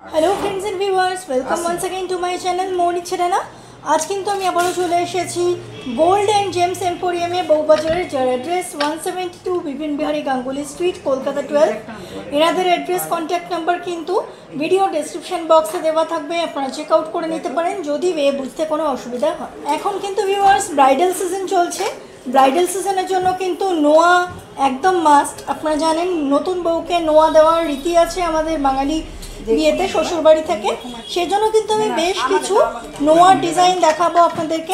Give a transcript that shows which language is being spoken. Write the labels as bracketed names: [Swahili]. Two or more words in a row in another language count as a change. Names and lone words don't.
[English] Hello friends and viewers, welcome once again to my channel मोनी छेड़ाना। [Bangla] আজ কিন্তু আমি আবারো চলে এসেছি গোল্ড এন্ড জেমস এম্পোরিয়ামে বউবাজারের যার অ্যাড্রেস 172 বিপিন বিহারী গাঙ্গুলী স্ট্রিট কলকাতা 12। এনাদের অ্যাড্রেস [English] contact number [Bangla] কিন্তু [English] video description [Bangla] বক্সে দেওয়া থাকবে, আপনারা [English] check out [Bangla] করে নিতে পারেন যদি বুঝতে কোনো অসুবিধা হয়। এখন কিন্তু ভিউয়ার্স [English] bridal season [Bangla] চলছে, [English] bridal season [Bangla] জন্য কিন্তু নোয়া একদম মাস্ট। আপনারা জানেন নতুন বউকে নোয়া দেওয়ার রীতি আছে আমাদের বাঙালি বিয়েতে শ্বশুরবাড়ি থেকে, সেজন্য কিন্তু আমি বেশ কিছু নোয়ার ডিজাইন দেখাবো আপনাদেরকে।